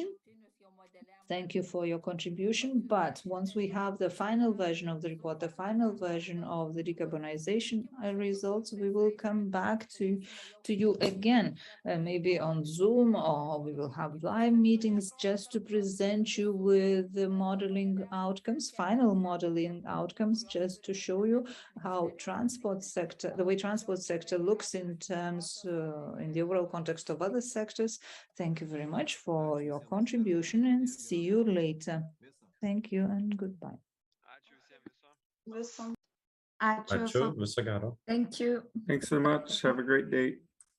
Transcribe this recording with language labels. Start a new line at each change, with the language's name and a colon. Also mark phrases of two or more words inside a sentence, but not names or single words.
English: Thank you for your contribution. But once we have the final version of the report, the final version of the decarbonization results, we will come back to you again, maybe on Zoom, or we will have live meetings just to present you with the modeling outcomes, final modeling outcomes, just to show you how the way transport sector looks in terms in the overall context of other sectors. Thank you very much for your contribution, and see you later. Thank you and goodbye.
Lithuanian: Viso. Ačiū. Viso gero.
English: Thank you. Thanks so much. Have a great day.